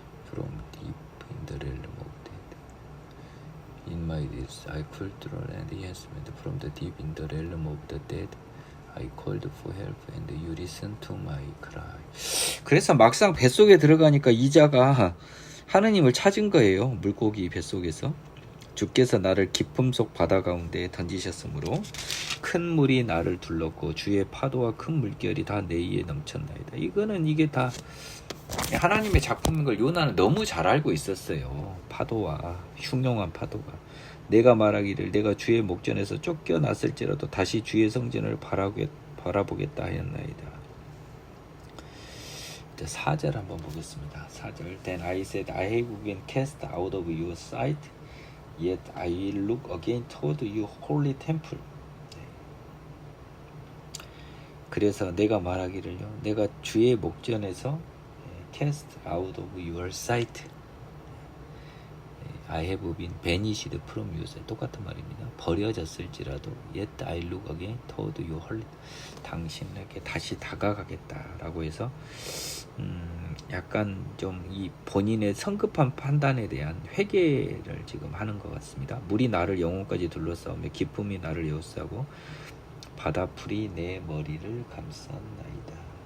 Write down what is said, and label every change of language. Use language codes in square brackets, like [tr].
[en] From deep in the realm of death, in my days I called to the Lord, and He answered me. From the deep in the realm of the dead I called for help, and you listened to my cry. [ko] 그래서 막상 뱃속에 들어가니까 이자가 하느님을 찾은 거예요. 물고기 뱃속에서. 주께서 나를 깊음 속 바다 가운데 던지셨으므로 큰 물이 나를 둘렀고 주의 파도와 큰 물결이 다 내 위에 넘쳤나이다. 이게 다 하나님의 작품인 걸 요나는 너무 잘 알고 있었어요. 파도와 흉흉한 파도가. 내가 말하기를 내가 주의 목전에서 쫓겨났을지라도 다시 주의 성전을 바라보겠다 하였나이다. 4절 한번 보겠습니다. 4절. [en] Then I said, I have been cast out of your sight, yet I will look again toward your holy temple. [ko] 그래서 내가 말하기를요, 내가 주의 목전에서 [en] cast out of your sight, I have been banished from your sight. [ko] 똑같은 말입니다. 버려졌을지라도 [en] yet I look again toward your holy, [ko] 당신에게 다시 다가가겠다라고 해서 약간 좀 이 본인의 성급한 판단에 대한 회개를 지금 하는 것 같습니다. 물이 나를 영혼까지 둘러싸우며 기쁨이 나를 에워싸고 바다풀이 내 머리를 감쌌나이다.